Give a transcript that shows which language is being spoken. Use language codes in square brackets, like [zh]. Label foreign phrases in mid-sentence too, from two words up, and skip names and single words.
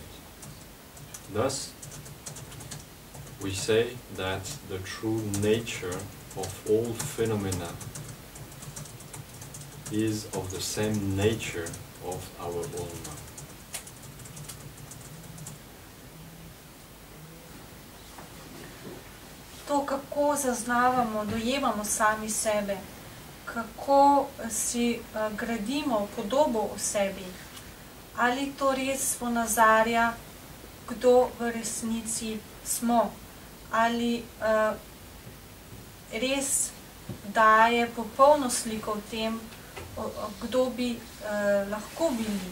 [en] Thus, we say that the true nature of all phenomena is of the same nature of our own mind. [sl] To, kako zaznavamo, dojemamo sami sebe, kako si gradimo podobo o sebi, ali to res ponazarja, kdo v resnici smo, ali res daje popolno sliko o tem, kdo bi lahko bili.